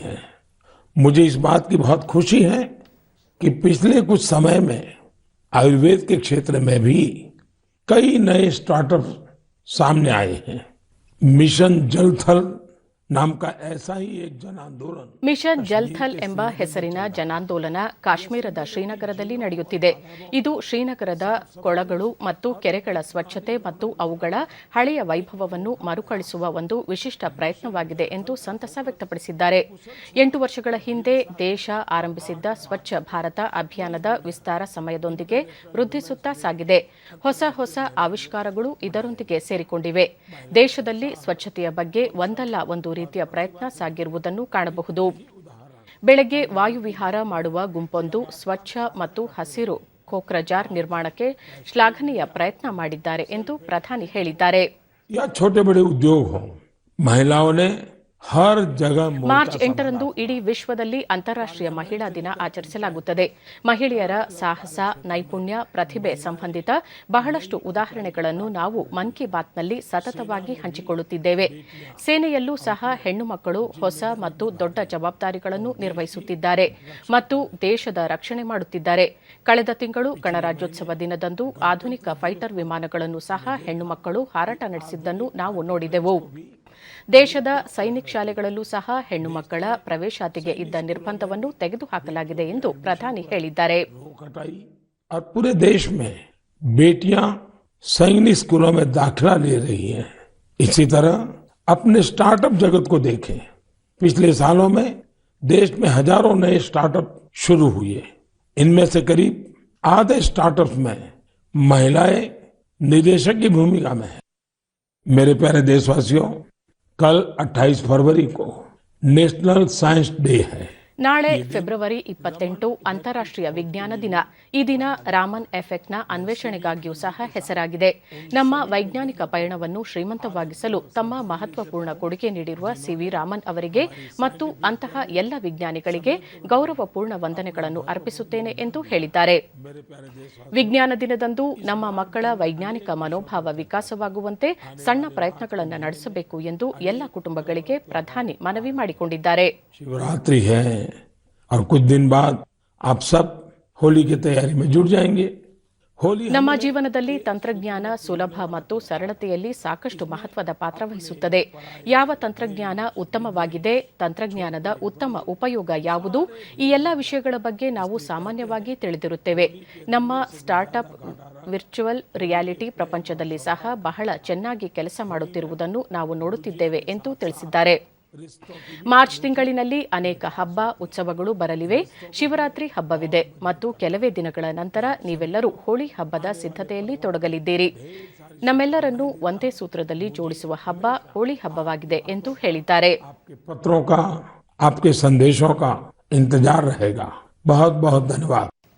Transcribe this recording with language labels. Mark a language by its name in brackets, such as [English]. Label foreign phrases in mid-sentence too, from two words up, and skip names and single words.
[Hindi] मुझे इस बात की बहुत खुशी है कि पिछले कुछ समय में आयुर्वेद के क्षेत्र में भी कई नए स्टार्टअप सामने आए हैं। मिशन जल थल नाम का ऐसा ही एक जन आंदोलन [Kannada] ಮಿಷನ್ ಜಲ್ ಥಲ್ ಎಂಬ ಹೆಸರಿನ ಜನಾಂದೋಲನ ಕಾಶ್ಮೀರದ ಶ್ರೀನಗರದಲ್ಲಿ ನಡೆಯುತ್ತಿದೆ. ಇದು ಶ್ರೀನಗರದ ಕೊಳಗಳು ಮತ್ತು ಕೆರೆಗಳ ಸ್ವಚ್ಛತೆ ಮತ್ತು ಅವುಗಳ ಹಳೆಯ ವೈಭವವನ್ನು ಮರುಕಳಿಸುವ ಒಂದು ವಿಶಿಷ್ಟ ಪ್ರಯತ್ನವಾಗಿದೆ ಎಂದು ಸಂತಸ ವ್ಯಕ್ತಪಡಿಸಿದ್ದಾರೆ. 8 ವರ್ಷಗಳ ಹಿಂದೆ ದೇಶ ಆರಂಭಿಸಿದ್ದ ಸ್ವಚ್ಛ ಭಾರತ ಅಭಿಯಾನದ ವಿಸ್ತಾರ ಸಮಯದೊಂದಿಗೆ ವೃದ್ಧಿಸುತ್ತಾ ಸಾಗಿದೆ. ಹೊಸ ಆವಿಷ್ಕಾರಗಳು ಇದರೊಂದಿಗೆ ಸೇರಿಕೊಂಡಿವೆ. ದೇಶದಲ್ಲಿ ಸ್ವಚ್ಛತೆಯ ಬಗ್ಗೆ ಒಂದಲ್ಲ ಒಂದು ರೀತಿಯ ಪ್ರಯತ್ನ ಸಾಗಿರುವುದನ್ನು ಕಾಣಬಹುದು. ಬೆಳಗ್ಗೆ ವಾಯುವಿಹಾರ ಮಾಡುವ ಗುಂಪೊಂದು ಸ್ವಚ್ಛ ಮತ್ತು ಹಸಿರು ಕೋಕ್ರಜಾರ್ ನಿರ್ಮಾಣಕ್ಕೆ ಶ್ಲಾಘನೀಯ ಪ್ರಯತ್ನ ಮಾಡಿದ್ದಾರೆ ಎಂದು ಪ್ರಧಾನಿ ಹೇಳಿದ್ದಾರೆ. [Hindi] या छोटे बड़े उद्योग हो, महिलाओं ने हर जगह [Kannada] ಮಾರ್ಚ್ 8ರಂದು ಇಡೀ ವಿಶ್ವದಲ್ಲಿ ಅಂತಾರಾಷ್ಟ್ರೀಯ ಮಹಿಳಾ ದಿನ ಆಚರಿಸಲಾಗುತ್ತದೆ. ಮಹಿಳೆಯರ ಸಾಹಸ, ನೈಪುಣ್ಯ, ಪ್ರತಿಭೆ ಸಂಬಂಧಿತ ಬಹಳಷ್ಟು ಉದಾಹರಣೆಗಳನ್ನು ನಾವು ಮನ್ ಕಿ ಬಾತ್ನಲ್ಲಿ ಸತತವಾಗಿ ಹಂಚಿಕೊಳ್ಳುತ್ತಿದ್ದೇವೆ. ಸೇನೆಯಲ್ಲೂ ಸಹ ಹೆಣ್ಣು ಮಕ್ಕಳು ಹೊಸ ಮತ್ತು ದೊಡ್ಡ ಜವಾಬ್ದಾರಿಗಳನ್ನು ನಿರ್ವಹಿಸುತ್ತಿದ್ದಾರೆ ಮತ್ತು ದೇಶದ ರಕ್ಷಣೆ ಮಾಡುತ್ತಿದ್ದಾರೆ. ಕಳೆದ ತಿಂಗಳು ಗಣರಾಜ್ಯೋತ್ಸವ ದಿನದಂದು ಆಧುನಿಕ ಫೈಟರ್ ವಿಮಾನಗಳನ್ನು ಸಹ ಹೆಣ್ಣು ಮಕ್ಕಳು ಹಾರಾಟ ನಡೆಸಿದ್ದನ್ನು ನಾವು ನೋಡಿದೆವು. ದೇಶದ ಸೈನಿಕ್ ಶಾಲೆಗಳಲ್ಲೂ ಸಹ ಹೆಣ್ಣು ಮಕ್ಕಳ ಪ್ರವೇಶಾತಿಗೆ ಇದ್ದ ನಿರ್ಬಂಧವನ್ನು ತೆಗೆದುಹಾಕಲಾಗಿದೆ ಎಂದು ಪ್ರಧಾನಿ ಹೇಳಿದ್ದಾರೆ. [Hindi] और पूरे देश में बेटियां सैनिक स्कूलों में दाखिला ले रही हैं. इसी तरह अपने स्टार्टअप जगत को देखें. पिछले सालों में देश में हजारों नए स्टार्टअप शुरू हुए. इनमें से करीब आधे स्टार्टअप्स में महिलाएं निदेशक की भूमिका में हैं. मेरे प्यारे देशवासियों, कल 28 फरवरी को नेशनल साइंस डे है. [Kannada] ನಾಳೆ ಫೆಬ್ರವರಿ 28 ಅಂತಾರಾಷ್ಟ್ರೀಯ ವಿಜ್ಞಾನ ದಿನ. ಈ ದಿನ ರಾಮನ್ ಎಫೆಕ್ಟ್ನ ಅನ್ವೇಷಣೆಗಾಗಿಯೂ ಸಹ ಹೆಸರಾಗಿದೆ. ನಮ್ಮ ವೈಜ್ಞಾನಿಕ ಪಯಣವನ್ನು ಶ್ರೀಮಂತವಾಗಿಸಲು ತಮ್ಮ ಮಹತ್ವಪೂರ್ಣ ಕೊಡುಗೆ ನೀಡಿರುವ ಸಿವಿ ರಾಮನ್ ಅವರಿಗೆ ಮತ್ತು ಅಂತಹ ಎಲ್ಲ ವಿಜ್ಞಾನಿಗಳಿಗೆ ಗೌರವಪೂರ್ಣ ವಂದನೆಗಳನ್ನು ಅರ್ಪಿಸುತ್ತೇನೆ ಎಂದು ಹೇಳಿದ್ದಾರೆ. ವಿಜ್ಞಾನ ದಿನದಂದು ನಮ್ಮ ಮಕ್ಕಳ ವೈಜ್ಞಾನಿಕ ಮನೋಭಾವ ವಿಕಾಸವಾಗುವಂತೆ ಸಣ್ಣ ಪ್ರಯತ್ನಗಳನ್ನು ನಡೆಸಬೇಕು ಎಂದು ಎಲ್ಲ ಕುಟುಂಬಗಳಿಗೆ ಪ್ರಧಾನಿ ಮನವಿ ಮಾಡಿಕೊಂಡಿದ್ದಾರೆ. [Hindi] शिवरात्रि है और कुछ दिन बाद आप सब होली की तैयारी में जुट जाएंगे. होली [Kannada] ನಮ್ಮ ಜೀವನದಲ್ಲಿ ತಂತ್ರಜ್ಞಾನ ಸುಲಭ ಮತ್ತು ಸರಳತೆಯಲ್ಲಿ ಸಾಕಷ್ಟು ಮಹತ್ವದ ಪಾತ್ರ ವಹಿಸುತ್ತದೆ. ಯಾವ ತಂತ್ರಜ್ಞಾನ ಉತ್ತಮವಾಗಿದೆ, ತಂತ್ರಜ್ಞಾನದ ಉತ್ತಮ ಉಪಯೋಗ ಯಾವುದು, ಈ ಎಲ್ಲ ವಿಷಯಗಳ ಬಗ್ಗೆ ನಾವು ಸಾಮಾನ್ಯವಾಗಿ ತಿಳಿದಿರುತ್ತೇವೆ. ನಮ್ಮ ಸ್ಟಾರ್ಟ್ಅಪ್ [English] virtual reality [Kannada] ಪ್ರಪಂಚದಲ್ಲಿ ಸಹ ಬಹಳ ಚೆನ್ನಾಗಿ ಕೆಲಸ ಮಾಡುತ್ತಿರುವುದನ್ನು ನಾವು ನೋಡುತ್ತಿದ್ದೇವೆ ಎಂದು ತಿಳಿಸಿದ್ದಾರೆ. ಮಾರ್ಚ್ ತಿಂಗಳಿನಲ್ಲಿ ಅನೇಕ ಹಬ್ಬ ಉತ್ಸವಗಳು ಬರಲಿವೆ. ಶಿವರಾತ್ರಿ ಹಬ್ಬವಿದೆ ಮತ್ತು ಕೆಲವೇ ದಿನಗಳ ನಂತರ ನೀವೆಲ್ಲರೂ ಹೋಳಿ ಹಬ್ಬದ ಸಿದ್ಧತೆಯಲ್ಲಿ ತೊಡಗಲಿದ್ದೀರಿ. ನಮ್ಮೆಲ್ಲರನ್ನೂ ಒಂದೇ ಸೂತ್ರದಲ್ಲಿ ಜೋಡಿಸುವ ಹಬ್ಬ ಹೋಳಿ ಹಬ್ಬವಾಗಿದೆ ಎಂದು ಹೇಳಿದ್ದಾರೆ. [Hindi] पत्रों का, आपके संदेशों का इंतजार रहेगा. बहुत बहुत धन्यवाद.